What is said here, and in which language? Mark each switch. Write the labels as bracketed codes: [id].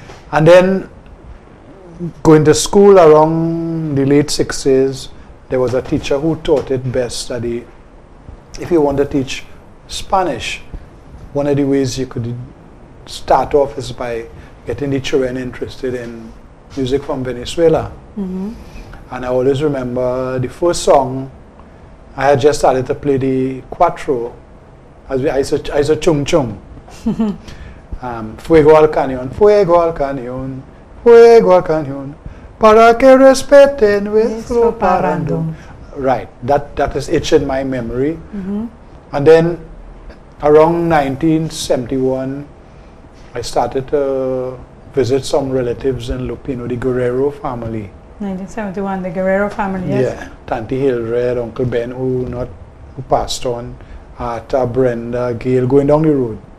[en] And then going to school around the late 60s, there was a teacher who taught it best that if you want to teach Spanish, one of the ways you could start off is by getting the children interested in music from Venezuela. And I always remember the first song, I had just started to play the cuatro, as I said chung chung. [es] Fuego al cañón, fuego al cañón, fuego al cañón, para que respeten nuestro parrandón. [en] Right, that is etched in my memory. And then around 1971, I started to visit some relatives in Lupino, the Guerrero family. 1971, the Guerrero family, yes? Yeah, Tanti Hildred, Uncle Ben, who passed on, Arta, Brenda, Gail, going down the road.